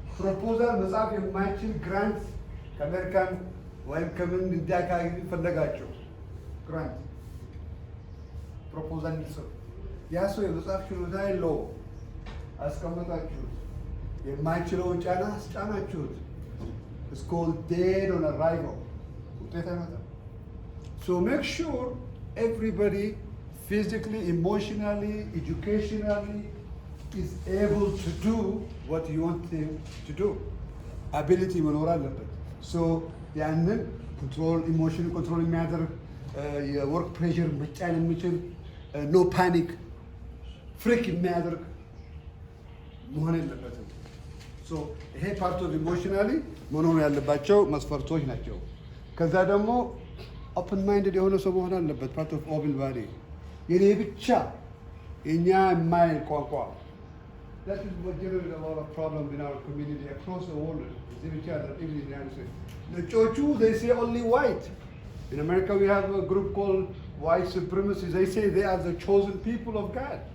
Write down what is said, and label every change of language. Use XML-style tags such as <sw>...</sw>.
<am>ፕሮፖዛል መጻፍ የማይችል ግራንት ከአሜሪካን ወይም ከምን እንዲያካሂዱ ፈለጋቸው ግራንት ፕሮፖዛል እንዲሰሩ ያ ሰው የመጻፍ ችሎታ የለውም። አስቀመጣችሁት፣ የማይችለውን ጫና አስጫናችሁት።</am> <en>It's called dead on arrival.</en> <am>ውጤት አይመጣም።</am> <en>So make sure everybody physically, emotionally, educationally is able to do what you want them to do.</en> <am>Ability መኖር አለበት። So ያንን control, emotion control የሚያደርግ የወርክ ፕሬሸር መጫን የሚችል</am> <en>no panic</en> <am>ፍሪክ የሚያደርግ መሆን የለበትም። ሶ ይሄ ፓርት ኦፍ ኢሞሽናሊ መኖር ያለባቸው መስፈርቶች ናቸው። ከዛ ደግሞ ኦፕን ማይንድድ የሆነ ሰው መሆን አለበት። ፓርት ኦፍ ኦብል ባዲ የኔ ብቻ የኛ የማይል ቋንቋ</am> <en>that is what generates a lot of problems in our community across the world.</en> <am>እዚህ ብቻ አይደለም።</am> <en>in the United States ነጮቹ they say only white. In America we have a group called white supremacists. They say they are the chosen people of God.</en>